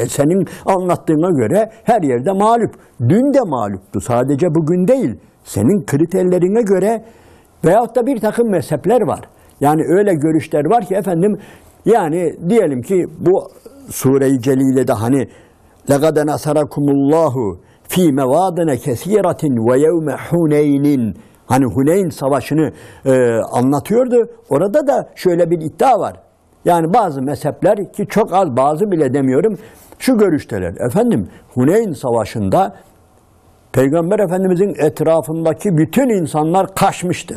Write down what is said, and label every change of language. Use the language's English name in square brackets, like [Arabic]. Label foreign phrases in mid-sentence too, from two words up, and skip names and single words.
[Turkish] Senin anlattığına göre her yerde mağlup. Dün de mağluptu. Sadece bugün değil. Senin kriterlerine göre veyahut da bir takım mezhepler var. Yani öyle görüşler var ki efendim, yani diyelim ki bu Sure-i Celile'de hani [Arabic] لَقَدَ نَصَرَكُمُ اللّٰهُ ف۪ي مَوَادِنَ كَثِيرَةٍ وَيَوْمَ حُنَيْنٍ, [Turkish] hani Huneyn Savaşı'nı anlatıyordu. Orada da şöyle bir iddia var. Yani bazı mezhepler, ki çok az, bazı bile demiyorum, şu görüşteler. Efendim Huneyn Savaşı'nda Peygamber Efendimizin etrafındaki bütün insanlar kaçmıştır.